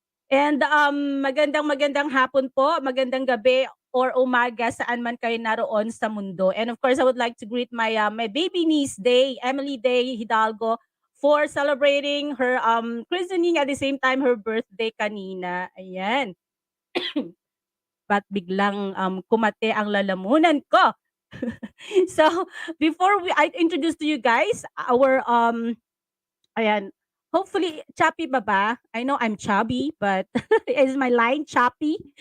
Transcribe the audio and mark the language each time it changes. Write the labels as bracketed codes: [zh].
[tl] And magandang hapon po, magandang gabi or umaga saan man kayo naroon sa mundo. [en] And of course, I would like to greet my my baby niece Day, Emily Day Hidalgo, for celebrating her christening at the same time her birthday kanina. [tl] Ayan. But biglang kumate ang lalamunan ko. [en] So before I introduce to you guys our ayan, hopefully choppy ba ba? I know I'm chubby, but is my line choppy?